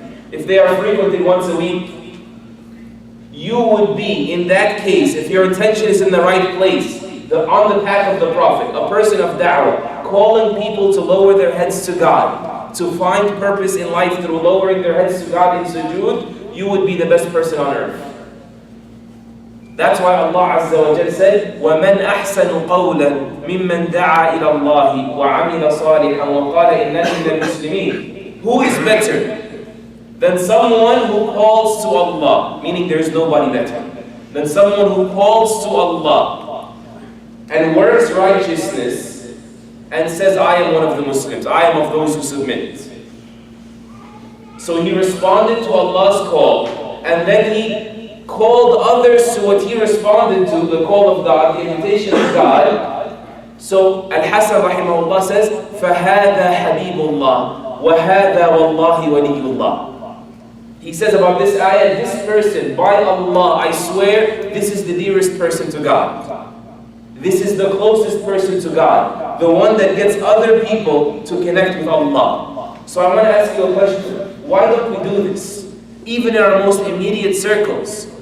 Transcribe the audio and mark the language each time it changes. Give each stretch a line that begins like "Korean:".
English: If they are frequented once a week? You would be, in that case, if your intention is in the right place, on the path of the Prophet, a person of da'wah, calling people to lower their heads to God, to find purpose in life through lowering their heads to God in sujood, you would be the best person on earth. That's why Allah Azza wa Jal said,
Arabic: وَمَنْ أَحْسَنُ قَوْلًا مِمَّنْ دَعَى إِلَى اللَّهِ وَعَمِلَ صَالِحًا وَقَالَ إِنَّنِي مِنَ الْمُسْلِمِينَ.
English: Who is better than someone who calls to Allah, meaning there is nobody better, than someone who calls to Allah and works righteousness and says, I am one of the Muslims, I am of those who submit. So he responded to Allah's call, and then he called others to what he responded to, the call of God, the invitation of God. So Al-Hasan rahimahullah says,
Arabic: فَهَذَا حَبِيبُ اللَّهِ وَهَذَا وَاللَّهِ وَلِيُّ اللَّهِ.
English: He says about this ayah, this person, by Allah, I swear, this is the dearest person to God. This is the closest person to God, the one that gets other people to connect with Allah. So I want to ask you a question. Why don't we do this? Even in our most immediate circles.